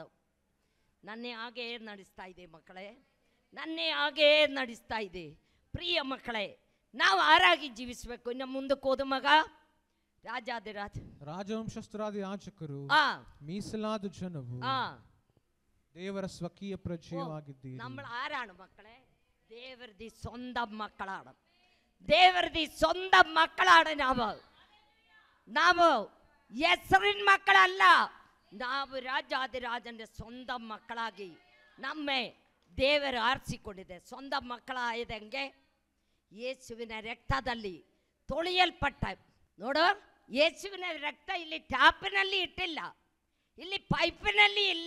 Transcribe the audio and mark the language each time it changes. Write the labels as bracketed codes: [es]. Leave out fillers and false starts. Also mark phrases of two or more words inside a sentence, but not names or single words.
[kn] ನನ್ನೇ ಹಾಗೇ ನಡೆಸ್ತಾ ಇದೆ ಮಕ್ಕಳೇ, ನನ್ನೇ ಹಾಗೇ ನಡೆಸ್ತಾ ಇದೆ. ಪ್ರಿಯ ಮಕ್ಕಳೇ, ನಾವು ಆರಾಗಿ ಜೀವಿಸಬೇಕು. ಇನ್ನು ಮುಂದಕ್ಕೆ ಹೋದ ಮಗ ರಾಜವಂಶಸ್ಥರಾದ ಯಾಜಕರು, ಮೀಸಲಾದ ಜನವು, ದೇವರ ಸ್ವಕೀಯ ಪ್ರಜೆಯಾಗಿದ್ದೀರಿ. [ml] നമ്മൾ ആരാണ് മക്കളെ? ദേവരുടെ സ്വന്തം മക്കളാണ്. ദേവരുടെ സ്വന്തം മക്കളാണ് [kn] ನಾವು ಹೆಸರಿನ ಮಕ್ಕಳಲ್ಲ. ನಾವು ರಾಜಾದಿರಾಜನ ಸ್ವಂತ ಮಕ್ಕಳಾಗಿ ನಮ್ಮೆ ದೇವರು ಆರಿಸಿಕೊಂಡಿದೆ. ಸ್ವಂತ ಮಕ್ಕಳಾಯದಂಗೆ ಯೇಸುವಿನ ರಕ್ತದಲ್ಲಿ ತೊಳೆಯಲ್ಪಟ್ಟ. ನೋಡು, ಯೇಸುವಿನ ರಕ್ತ ಇಲ್ಲಿ ಟ್ಯಾಪಿನಲ್ಲಿ ಇಟ್ಟಿಲ್ಲ, ಇಲ್ಲಿ ಪೈಪಿನಲ್ಲಿ ಇಲ್ಲ.